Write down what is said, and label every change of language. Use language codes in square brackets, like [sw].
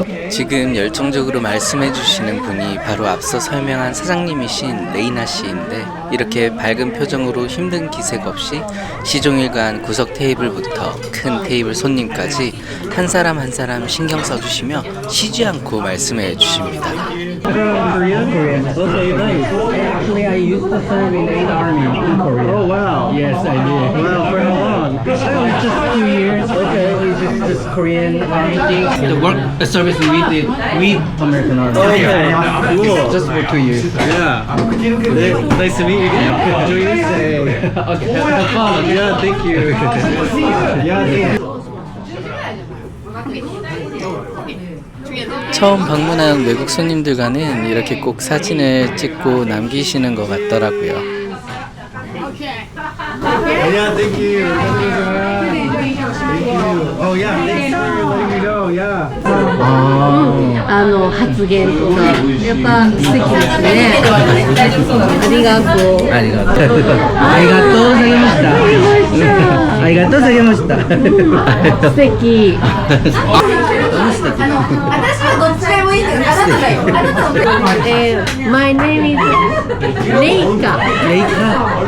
[ko] 지금 열정적으로 말씀해 주시는 분이 바로 앞서 설명한 사장님이신 레이나 씨인데 이렇게 밝은 표정으로 힘든 기색 없이 시종일관 구석 테이블부터 큰 테이블 손님까지 한 사람 한 사람 신경 써주시며 쉬지 않고 말씀해 주십니다. [en] Korean. Okay, nice. Actually, I used to serve in 8th Army in Korea. Oh wow. Yes, I did. Wow, for how long? It's just 2 years. Okay, it's just Korean Army thing. The work service we did with American Army. Okay, cool. Just for 2 years. Yeah. Nice to meet you. Enjoy your stay. Okay. Have fun. Yeah, thank you. Yeah, thank you. [ko] 처음 방문한 외국 손님들과는 이렇게 꼭 사진을 찍고 남기시는 것 같더라고요. [en] Yeah, thank you. Thank you. Oh yeah, thanks for letting me know. Yeah. [ja] 発言とかやっぱ素敵ですね。ありがとう。ありがとうございました。ありがとうございました。素敵。私はどっちでもいいけど、あなただよ。あなたの [en] My name is レイカ。